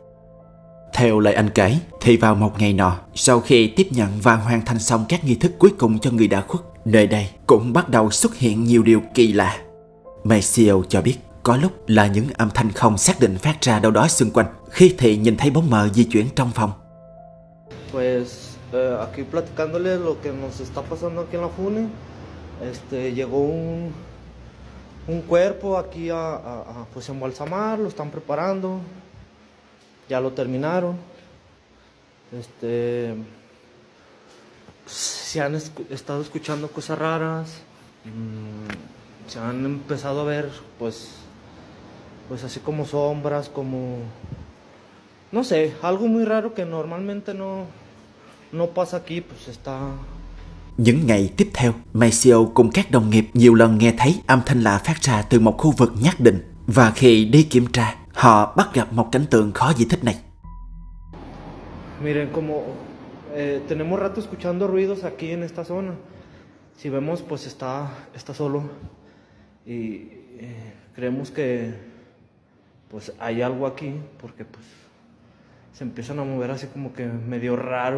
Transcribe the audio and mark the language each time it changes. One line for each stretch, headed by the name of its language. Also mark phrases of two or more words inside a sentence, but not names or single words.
Vietnamese: Theo lời anh kể, thì vào một ngày nọ, sau khi tiếp nhận và hoàn thành xong các nghi thức cuối cùng cho người đã khuất, nơi đây cũng bắt đầu xuất hiện nhiều điều kỳ lạ. Maceo cho biết có lúc là những âm thanh không xác định phát ra đâu đó xung quanh, khi thì nhìn thấy bóng mờ di chuyển trong phòng.
Spanish: Aquí platicándoles lo que nos está pasando aquí en la Fune, llegó un cuerpo aquí pues embalsamar, lo están preparando, ya lo terminaron. Se han estado escuchando cosas raras, se han empezado a ver pues así como sombras, como no sé, algo muy raro que normalmente no pasa aquí, pues está.
Vietnamese: Những ngày tiếp theo, Maceo cùng các đồng nghiệp nhiều lần nghe thấy âm thanh lạ phát ra từ một khu vực nhất định, và khi đi kiểm tra, họ bắt gặp một cảnh tượng khó giải thích này.
Spanish: Miren, como tenemos rato escuchando ruidos aquí en esta zona. Si vemos, pues está solo y creemos que pues hay algo aquí porque pues se empiezan a mover así como que medio raro.